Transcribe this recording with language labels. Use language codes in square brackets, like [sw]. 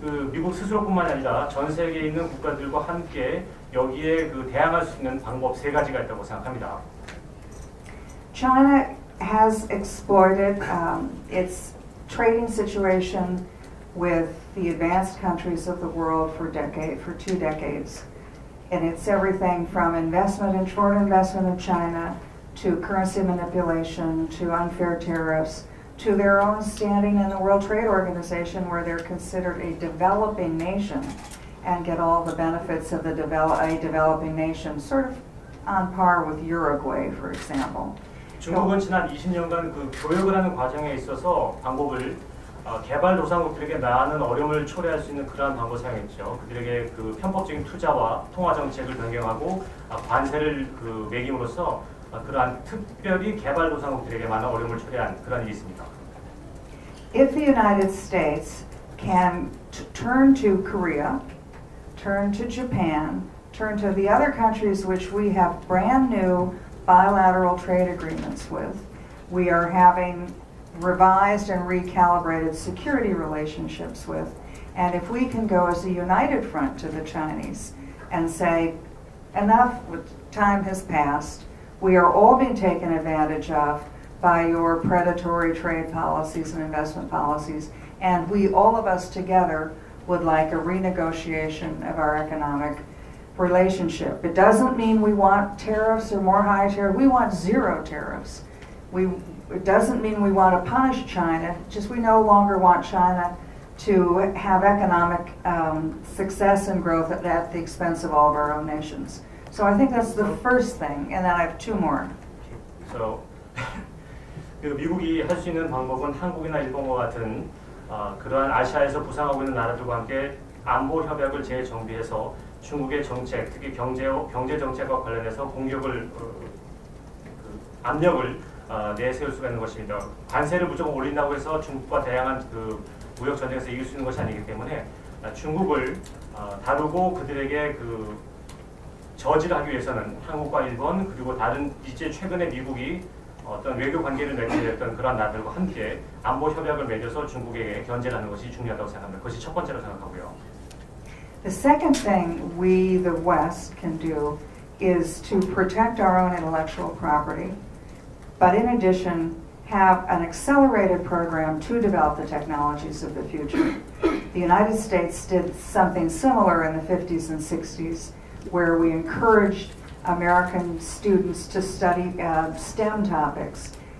[ko] 미국 스스로뿐만 아니라 전 세계에 있는 국가들과 함께 여기에 대항할 수 있는 방법 세 가지가 있다고 생각합니다. [en] China has exploited its trading situation with the advanced countries of the world for 2 decades. And it's everything from short investment in China, to currency manipulation, to unfair tariffs, to their own standing in the World Trade Organization, where they're considered a developing nation and get all the benefits of a developing nation, sort of on par with Uruguay, for example. [ko] 중국은 지난 20년간 교육을 하는 과정에 있어서 방법을 개발도상국들에게 많은 어려움을 초래할 수 있는 그러한 방법을 사용했죠. 그들에게 편법적인 투자와 통화 정책을 변경하고 관세를 매김으로써 그러한 특별히 개발도상국들에게 많은 어려움을 초래한 그런 일이 있습니다. [en] If the United States can turn to Korea, turn to Japan, turn to the other countries which we have brand new bilateral trade agreements with, we are having revised and recalibrated security relationships with, and if we can go as a united front to the Chinese and say, enough time has passed, we are all being taken advantage of by your predatory trade policies and investment policies, and we, all of us together, would like a renegotiation of our economic relationship. It doesn't mean we want tariffs or more high tariffs. We want zero tariffs. It doesn't mean we want to punish China, just we no longer want China to have economic success and growth at the expense of all of our own nations. So I think that's the first thing, and then I have two more. [ko] So, 미국이 할 수 있는 방법은 한국이나 일본과 같은 그러한 아시아에서 부상하고 있는 나라들과 함께 안보 협약을 재정비해서 중국의 정책, 특히 경제 정책과 관련해서 공격을 압력을 내세울 수가 있는 것입니다. 관세를 무조건 올린다고 해서 중국과 다양한 무역 전쟁에서 이길 수 있는 것이 아니기 때문에 중국을 다루고 그들에게 저지를 하기 위해서는 한국과 일본 그리고 다른 이제 최근에 미국이 어떤 외교 관계를 맺게 됐던 그런 나라들과 함께 안보 협약을 맺어서 중국에게 견제를 하는 것이 중요하다고 생각합니다. 그것이 첫 번째로 생각하고요. [en] The second thing we, the West, can do is to protect our own intellectual property, but in addition, have an accelerated program to develop the technologies of the future. The United States did something similar in the 50s and 60s, where we encouraged American students to study STEM topics.